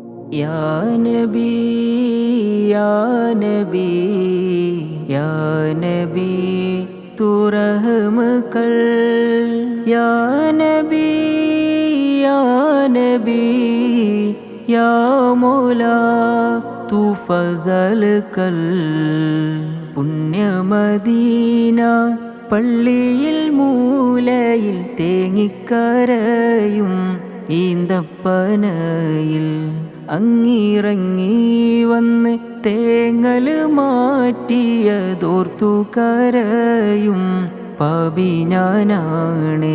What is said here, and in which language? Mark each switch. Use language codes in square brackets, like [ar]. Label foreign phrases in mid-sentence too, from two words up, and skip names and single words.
[ur] یا نبی یا نبی یا نبی تو رحم کر. یا نبی یا نبی یا مولا تو فضل کر. [ml] പുണ്യ മദീന പള്ളിയിൽ മൂലയിൽ തേങ്ങിക്കരയും ഈന്തപ്പനയിൽ അങ്ങിറങ്ങി വന്ന് തേങ്ങൽ മാറ്റിയതോർത്തു കരയും പാപി ഞാനാണേ।